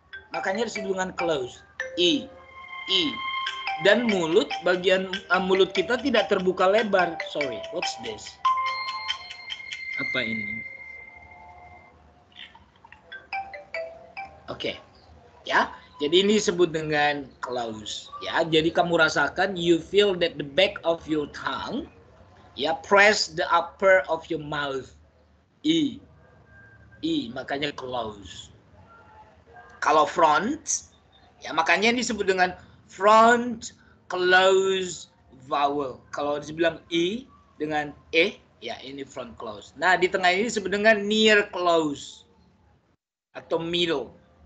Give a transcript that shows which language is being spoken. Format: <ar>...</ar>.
<id>Makanya disebut dengan close. I. Dan mulut, bagian mulut kita tidak terbuka lebar.</id> <en>Sorry, what's this?</en> <id>Apa ini? Oke. Ya. Jadi ini disebut dengan close, ya. Jadi kamu rasakan,</id> <en>you feel that the back of your tongue, ya, press the upper of your mouth.</en> <id>I, makanya close. Kalau front, ya, makanya disebut dengan front close vowel. Kalau dibilang I dengan ya ini front close. Nah, di tengah ini disebut dengan near close atau middle.</id>